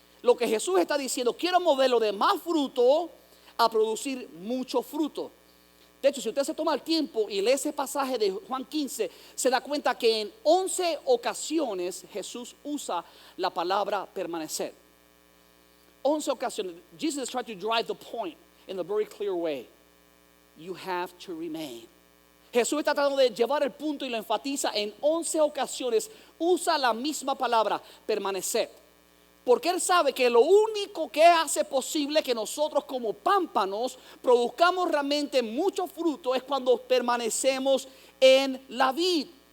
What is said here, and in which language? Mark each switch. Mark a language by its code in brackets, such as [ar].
[es] Lo que Jesús está diciendo, quiero moverlo de más fruto a producir mucho fruto. De hecho, si usted se toma el tiempo y lee ese pasaje de Juan 15, se da cuenta que en 11 ocasiones Jesús usa la palabra permanecer. 11 ocasiones. [en] Jesus is trying to drive the point in a very clear way. You have to remain. [es] Jesús está tratando de llevar el punto y lo enfatiza en 11 ocasiones. Usa la misma palabra, permanecer. Porque Él sabe que lo único que hace posible que nosotros como pámpanos produzcamos realmente mucho fruto es cuando permanecemos en la vid.